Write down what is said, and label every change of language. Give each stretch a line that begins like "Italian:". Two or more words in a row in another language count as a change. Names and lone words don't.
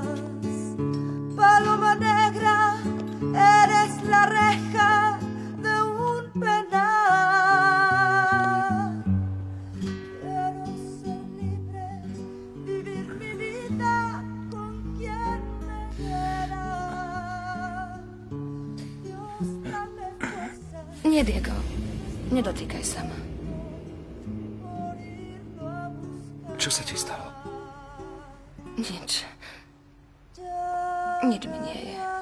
Spanish: Paloma negra, eres la reja de un penal. Quiero ser libre, vivir mi vida con quien me quiera. Dios, dame fuerza.
Slovak: Nie, Diego. Nedotýkaj sa ma. Čo sa ti stalo? Nič. Nič mi nie je.